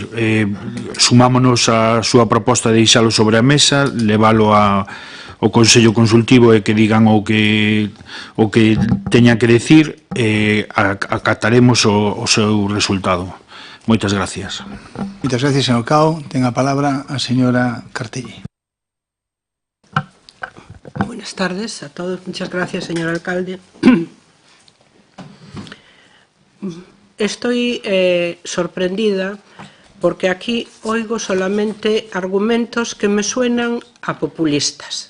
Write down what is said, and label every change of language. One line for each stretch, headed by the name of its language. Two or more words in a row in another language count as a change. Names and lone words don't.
Galician: Sumámonos a súa proposta de deixalo sobre a mesa, leválo ao Consello Consultivo e que digan o que teña que decir, acataremos o seu resultado. Moitas gracias. Moitas gracias, señor Cao. Ten a palabra a señora Cartelli.
Spanish: Buenas tardes a todos. Muchas gracias, señor alcalde. Estoy sorprendida porque aquí oigo solamente argumentos que me suenan a populistas.